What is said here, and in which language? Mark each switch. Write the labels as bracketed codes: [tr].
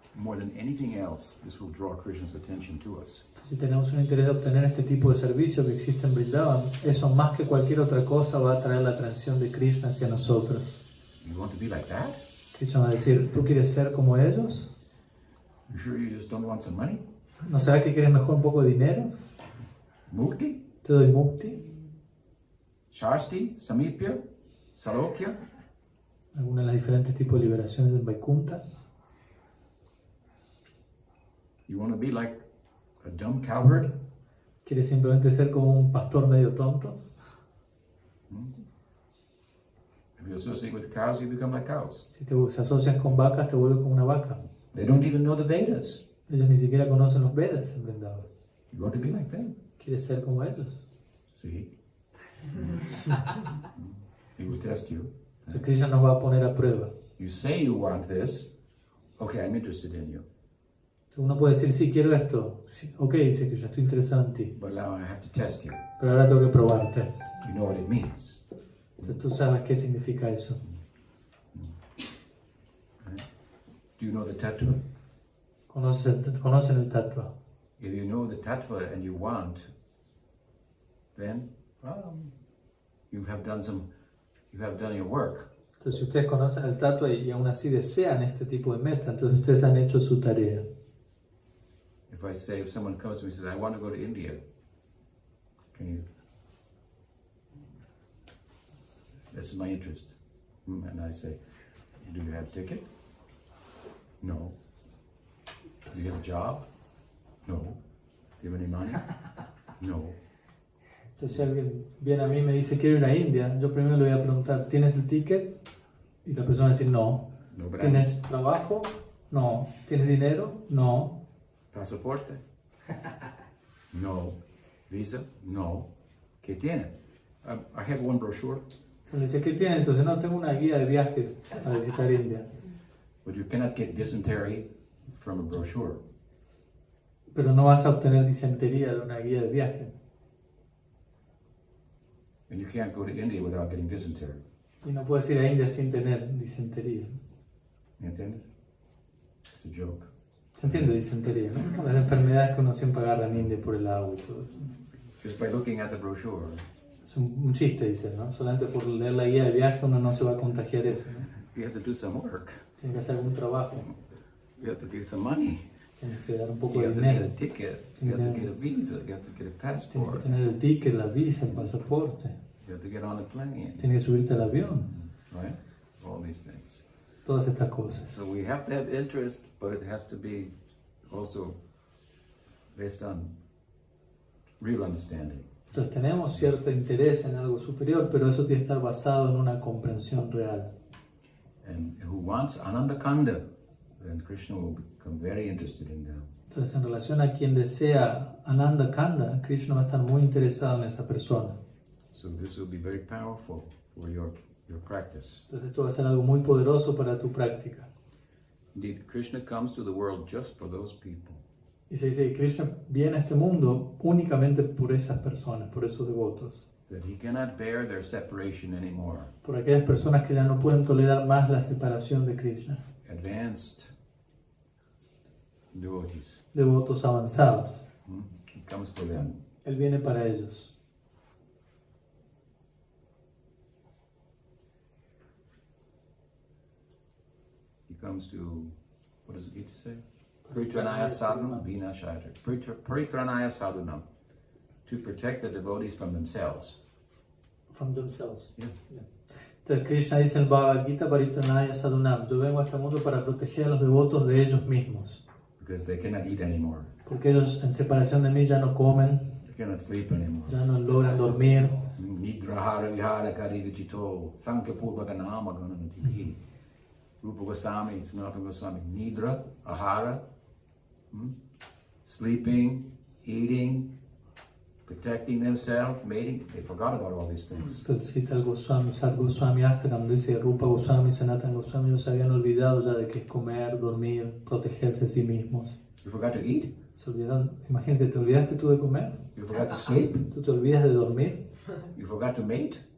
[en] more than anything else, this will draw Krishna's attention to us. [es] Si tenemos un interés de obtener este tipo de servicio que existe en Vrindavan, eso más que cualquier otra cosa va a atraer la atención de Krishna hacia nosotros. [en] You want to be like that? [es] Krishna va a decir, ¿tú quieres ser como ellos? [en] You sure you just don't want some money? [es] ¿No será que quieres mejor un poco de dinero? [en] Mukti? [es] Te doy mukti, [sa] Shasti? Samipya? Salokya? [es] alguna de las diferentes tipos de liberaciones en Vaikuntha. [en] You want to be like a dumb cowherd? [es] ¿Quieres simplemente ser como un pastor medio tonto? [en] If you associate with cows, you become like cows. [es] Si te asocias con vacas, te vuelves como una vaca. [en] They don't even know the Vedas. [es] Ellos ni siquiera conocen los Vedas en Vrindavan. [en] You want to be like them. [es] ¿Quieres ser como ellos? [en] See? He will test you. [es] Entonces Krishna nos va a poner a prueba. [en] You say you want this. Okay, I'm interested in you. [es] Uno puede decir, sí, quiero esto. Sí, ok, dice Krishna, estoy interesado en ti. [en] But now I have to test you. [es] Pero ahora tengo que probarte. [en] You know what it means. [es] Entonces tú sabes qué significa eso. [en] Right? Do you know the tattva? [es] Conocen el tattva. [en] If you know the tattva and you want, then you have done your work. [es] Entonces si ustedes conocen el tattva y aún así desean este tipo de meta, entonces ustedes han hecho su tarea. [en] If someone comes to me and says, I want to go to India, can you? This is my interest. And I say, do you have a ticket? No. Do you have a job? No. Do you have any money? No. [es] Entonces si alguien viene a mí y me dice, quiero ir a India, yo primero le voy a preguntar, ¿tienes el ticket? Y la persona va a decir, no. ¿Tienes trabajo? No. ¿Tienes dinero? No. ¿Pasaporte? No. ¿Visa? No. ¿Qué tiene? [en] I have one brochure. [es] Le dice, ¿qué tiene? Entonces, no, tengo una guía de viajes a visitar India. [en] But you cannot get dysentery from a brochure. [es] Pero no vas a obtener disentería de una guía de viaje. [en] And you can't go to India without getting dysentery. [es] Y no puedes ir a India sin tener disentería. ¿Me entiendes? [en] It's a joke. [es] ¿Se entiende disentería, no? Las enfermedades que uno siempre agarra en India por el agua y todo eso. [en] Just by looking at the brochure. [es] Es un chiste, dicen, ¿no? Solamente por leer la guía de viaje uno no se va a contagiar eso, ¿no? [en] You have to do some work. [es] Tiene que hacer algún trabajo. [en] You have to get some money. [es] Tienes que dar un poco [en] You [es] de [en] have to get [es] dinero. [en] a ticket. You have to get a visa. You have to get a [es] Tienes que [en] passport. [es] tener el ticket, la visa, el pasaporte. [en] You have to get on a plane. [es] Tienes que subirte al avión. [en] Right? All these things. [es] Todas estas cosas. [en] So we have to have interest, but it has to be also based on real understanding. [es] Entonces tenemos cierto interés en algo superior, pero eso tiene que estar basado en una comprensión real. [en] And who wants Ananda Kanda, then Krishna will become very interested in them. [es] Entonces en relación a quien desea Ananda Kanda, Krishna va a estar muy interesado en esa persona. [en] So this will be very powerful for your practice. [es] Entonces esto va a ser algo muy poderoso para tu práctica. [en] Indeed, Krishna comes to the world just for those people. [es] Y se dice que Krishna viene a este mundo únicamente por esas personas, por esos devotos. [en] That he cannot bear their separation anymore. [es] Por aquellas personas que ya no pueden tolerar más la separación de Krishna. [en] Advanced devotees. [es] Devotos avanzados. [en] He comes for them. [es] Él viene para ellos. [en] He comes to, what does Gita say? [sa] Paritranaya sadhanam vinashaya. Paritranaya sadhanam. [en] To protect the devotees from themselves. From themselves. Yeah. [es] Entonces Krishna dice en el Bhagavad Gita, [sa] Paritranaya sadhanam. [es] Yo vengo a este mundo para proteger a los devotos de ellos mismos. [en] Because they cannot eat anymore. [es] Porque ellos en separación de mí ya no comen, [en] They cannot sleep anymore. [es] ya no logran dormir. [sa] Nidrahara vihara kari vichito. Sankhya purvaka nama gananatihi. Rupa Goswami, Sanatana Goswami. Nidra, ahara. [en] Sleeping, eating, protecting themselves, mating. They forgot about all these things. [es] Entonces cita el Goswami, Sat Goswami Astakam, dice Rupa Goswami, Sanatana Goswami, no se habían olvidado ya de que es comer, dormir, protegerse a sí mismos. [en] You forgot to eat? [es] Se olvidaron, imagínate, ¿te olvidaste tú de comer? [en] You forgot to sleep? [es] ¿Tú te olvidas de dormir? [en] You forgot to mate?